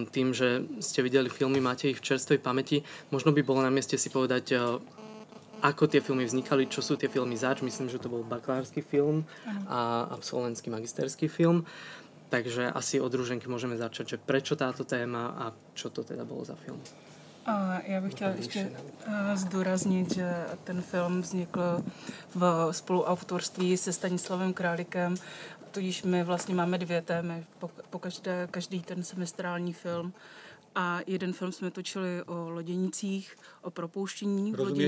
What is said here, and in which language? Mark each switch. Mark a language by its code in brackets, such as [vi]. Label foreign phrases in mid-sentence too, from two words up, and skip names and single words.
[sk] Tým, že ste videli filmy, máte ich v čerstvej pamäti, možno by bolo na mieste si povedať, ako tie filmy vznikali, čo sú tie filmy zač. Myslím, že to bol bakalársky film a absolventský magisterský film. Takže asi od Rúženky môžeme začať, že prečo táto téma a čo to teda bolo za film. [cs] Já bych chtěla ještě zdůraznit, že ten film vznikl v spoluautorství se Stanislavem Králíkem, tudíž my vlastně máme 2 témy, každý ten semestrální film. A jeden film jsme točili o loděnicích, o propouštění v loděnicích.